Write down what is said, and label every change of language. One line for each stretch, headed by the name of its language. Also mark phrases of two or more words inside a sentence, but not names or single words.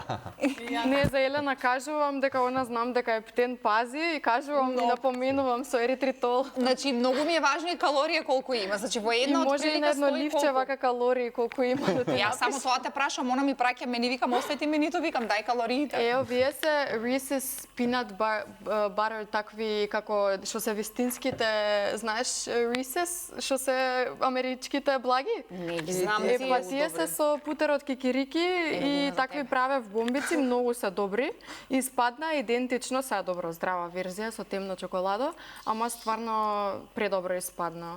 Macedonian: Не, за Елена кажувам дека она знам дека е птен пази и кажувам и напоменувам со еритритол. Значи, многу ми е важно и калорија колку има. Значи, во И една од може и на едно стои ливче колку. вака калории колку има да ти Јас само тоа те прашам, она ми праќа, мене викам, освети ми ниту, викам, дај калориите. Е, овие се Reese's
English: peanut butter,
Macedonian: такви како што се вистинските, знаеш, Reese's, што се америчките благи? Не ги знам. Е, ти. па тие се со путер од кикирики и такви правев бомбици, многу се добри. Испадна идентично, се добро здрава верзија со темно чоколадо, ама стварно предобро испадна.